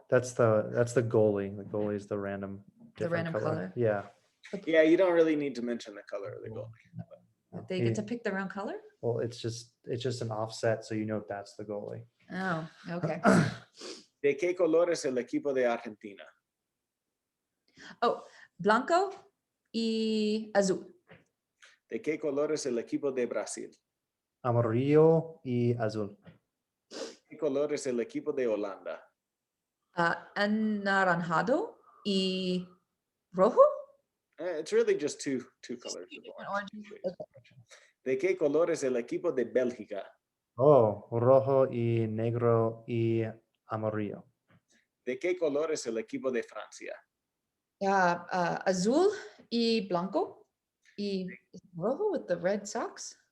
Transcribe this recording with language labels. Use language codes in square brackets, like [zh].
[en] That's the goalie. The goalie is the random. The different random color. Yeah. Yeah, you don't really need to mention the color of the goal. They get to pick their own color? Well, it's just an offset, so you know that's the goalie. Oh, okay. [es] ¿De qué color es el equipo de Argentina? Oh, blanco y azul. ¿De qué color es el equipo de Brasil? Amarillo y azul. ¿Qué color es el equipo de Holanda? Anaranjado y rojo? [en] It's really just two colors. of orange. [es] ¿De qué color es el equipo de Bélgica? Oh, rojo y negro y amarillo. ¿De qué color es el equipo de Francia? Azul y blanco y rojo [en] with the red socks.